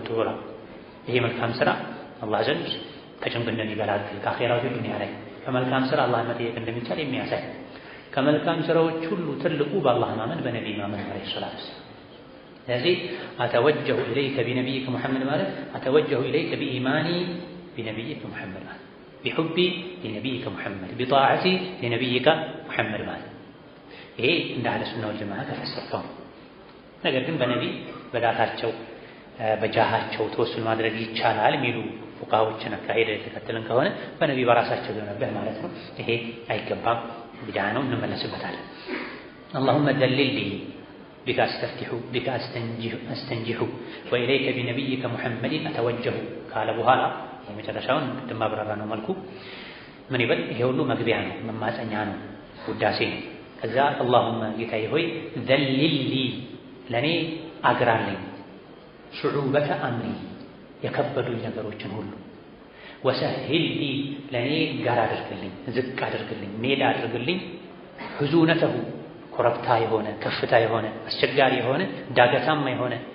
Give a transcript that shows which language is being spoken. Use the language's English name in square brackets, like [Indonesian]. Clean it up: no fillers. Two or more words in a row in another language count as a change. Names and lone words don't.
[Amharic] ብላ። ይሄ መልካም ስራ አላህ ዘንድ ከጭንቅ እንደሚገላግል ከአኼራው ዱንያ ላይ ከመልካም ስራ አላህን መጠየቅ እንደሚቻል የሚያሳይ። ከመልካም ስራዎች ሁሉ ትልቁ በአላህ ማመን በነቢይ ማመን [Arabic] عليه الصلاة والسلام። [Amharic] ስለዚህ [Arabic] أتوجه إليك بنبيك محمد [Amharic] ማለት [Arabic] أتوجه إليك بإيماني بنبيك محمد [Amharic] ማለት [Arabic] بحبي لنبيك محمد بطاعتي لنبيك محمد [Amharic] ማለት ይሄ እንደ [Arabic] أهل السنة والجماعة [Amharic] ተፈሰረው። ነገር ግን በነቢይ በዳታቸው በጃሃቸው ተወሱል ማድረግ ይቻላል የሚሉ ፉቃዎችን አካሄደ የተከተልን ከሆነ በነቢይ በራሳቸው ሊሆንብህ ማለት ነው። ይሄ አይገባም፣ ቢድዓ ነው፣ እንመለስበታለን። [Arabic] اللهم دلل لي بك استفتح بك استنجح وإليك بنبيك محمد أتوجه قال [Amharic] በኋላ የመጨረሻውን ቅድም አብራራ ነው መልኩ ምን ይበል? ይሄ ሁሉ መግቢያ ነው፣ መማፀኛ ነው፣ ውዳሴ ነው። ከዛ اللهم ጌታዬ ሆይ [Arabic] ذلل لي [Amharic] ለኔ አግራለኝ [Arabic] صعوبة أمري [Amharic] የከበዱኝ ነገሮችን ሁሉ [Arabic] وسهل لي [Amharic] ለኔ ጋር አድርግልኝ፣ ዝቅ አድርግልኝ፣ ሜዳ አድርግልኝ ሁዙነተሁ ኮረብታ የሆነ ከፍታ የሆነ አስቸጋሪ የሆነ ዳገታማ የሆነ